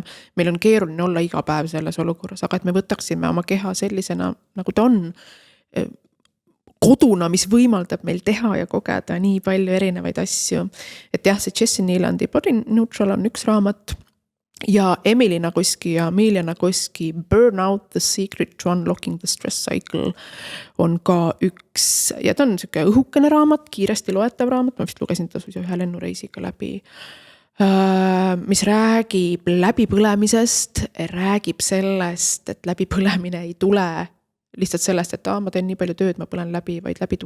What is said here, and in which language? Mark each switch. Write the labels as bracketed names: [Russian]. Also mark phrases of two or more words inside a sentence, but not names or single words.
[Estonian] Meil on keeruline olla iga päev selles olukorras, aga et me võtaksime oma keha sellisena, nagu ta on, koduna, mis võimaldab meil teha ja kogeda nii palju erinevaid asju. Et jah, see Jesse Nealandi Body Neutral on üks raamat ja Emily Nagoski ja Amelia Nagoski Burnout, the secret to unlocking the stress cycle on ka üks, ja ta on selline õhukene raamat, kiiresti loetav raamat, ma vist lugesin ta suisa ühe lennureisiga läbi, mis räägib läbipõlemisest, räägib sellest, et läbipõlemine ei tule lihtsalt sellest, et ma teen nii palju tööd, ma põlen läbi, vaid